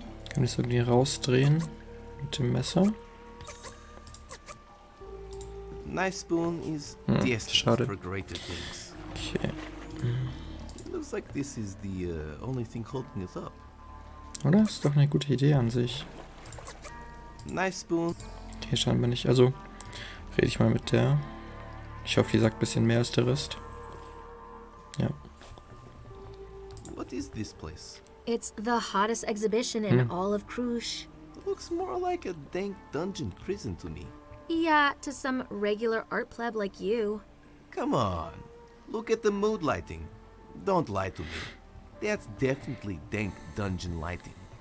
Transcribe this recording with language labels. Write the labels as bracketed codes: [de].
[de] Kann ich es irgendwie rausdrehen mit dem Messer? [en] Knife spoon is destined [de] schade. [en] for greater things. Okay. It looks like this is the only thing holding us up. [de] Oder? Ist doch eine gute Idee an sich. [en] Knife spoon. [de] Okay, scheinbar nicht. Also, rede ich mal mit der. Ich hoffe, die sagt ein bisschen mehr als der Rest. Ja. [en] What is this place? It's the hottest exhibition in all of Krush. Looks more like a dank dungeon prison to me. Yeah, to some regular art pleb like you. Come on. Look at the mood lighting. Don't lie to me. That's definitely dank dungeon lighting.